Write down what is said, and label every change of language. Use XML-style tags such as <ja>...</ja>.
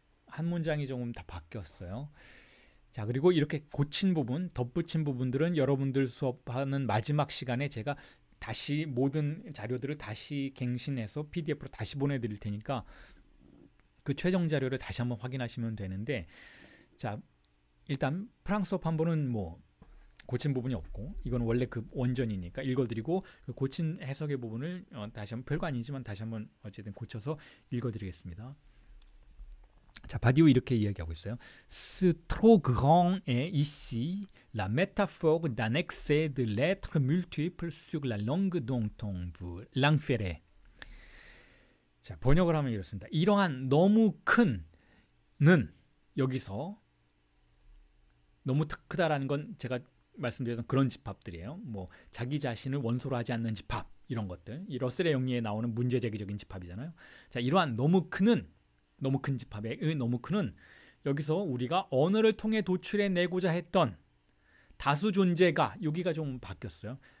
<ko>한 문장이 조금 다 바뀌었어요. 자, 그리고 이렇게 고친 부분, 덧붙인 부분들은 여러분들 수업하는 마지막 시간에 제가 다시 모든 자료들을 다시 갱신해서 PDF로 다시 보내드릴 테니까 그 최종 자료를 다시 한번 확인하시면 되는데, 자, 일단 프랑스어 판본은 뭐 고친 부분이 없고 이건 원래 그 원전이니까 읽어드리고 그 고친 해석의 부분을 다시 한번 별거 아니지만 다시 한번 어쨌든 고쳐서 읽어드리겠습니다. 자, 바디오 이렇게 이야기하고 있어요.</ko> <fr>Ce trop grand est ici la métaphore d'un excès de lettres multiples sur la langue dont on veut l'inférer.</fr> <ko>자, 번역을 하면 이렇습니다. 이러한 너무 큰는 여기서 너무 크다라는 건 제가 말씀드렸던 그런 집합들이에요. 뭐 자기 자신을 원소로 하지 않는 집합 이런 것들. 이 러셀의 영리에 나오는 문제제기적인 집합이잖아요. 자, 이러한 너무 큰은 너무 큰 집합의 너무 큰은 여기서 우리가 언어를 통해 도출해내고자 했던 다수 존재가 여기가 좀 바뀌었어요.</ko>